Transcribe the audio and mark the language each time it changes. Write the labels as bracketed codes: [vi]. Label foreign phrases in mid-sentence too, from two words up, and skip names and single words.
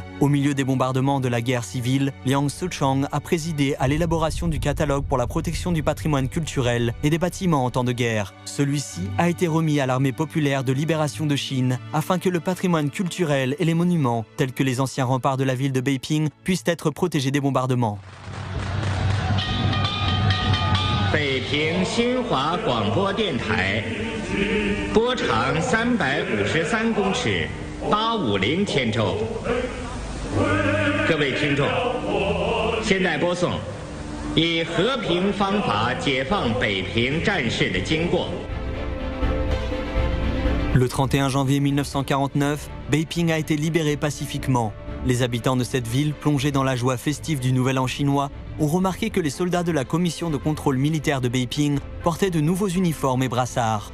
[fr] Au milieu des bombardements de la guerre civile, Liang Sichang a présidé à l'élaboration du catalogue pour la protection du patrimoine culturel et des bâtiments en temps de guerre. Celui-ci a été remis à l'armée populaire de libération de Chine afin que le patrimoine culturel et les monuments, tels que les anciens remparts de la ville de Beiping, puissent être protégés des bombardements. [zh] 北平新华广播电台，波长353公尺，850千周。各位听众，现在播送以和平方法解放北平战事的经过。 [fr] Le 31 janvier 1949, Beiping a été libéré pacifiquement. Les habitants de cette ville, plongés dans la joie festive du Nouvel An chinois, ont remarqué que les soldats de la commission de contrôle militaire de Beiping portaient de nouveaux uniformes et brassards.